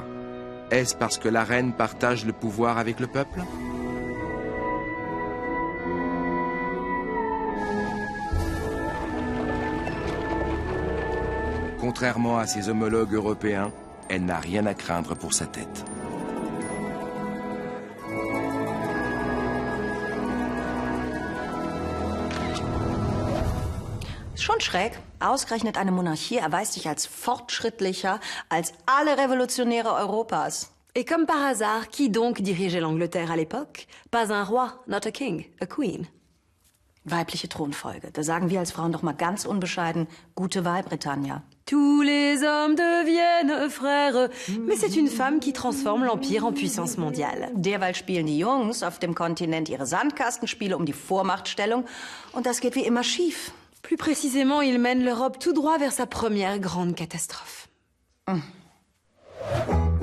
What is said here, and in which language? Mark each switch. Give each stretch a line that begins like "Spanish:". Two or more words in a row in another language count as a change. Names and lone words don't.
French: Est-ce parce que la reine partage le pouvoir avec le peuple? Contrairement à ses homologues européens, elle n'a rien à craindre pour sa tête.
German: Schon schräg. Ausgerechnet eine Monarchie erweist sich als fortschrittlicher als alle Revolutionäre Europas.
French: Et comme par hasard, qui donc dirigeait l'Angleterre à l'époque? Pas un roi,
English: not a king, a queen.
German: Weibliche Thronfolge. Da sagen wir als Frauen doch mal ganz unbescheiden, gute Wahl, Britannia.
French: Tous les hommes deviennent frères. Mais c'est une femme qui transforme l'Empire en puissance mondiale.
German: Derweil spielen die Jungs auf dem Kontinent ihre Sandkastenspiele um die Vormachtstellung. Und das geht wie immer schief.
French: Plus précisément, il mène l'Europe tout droit vers sa première grande catastrophe.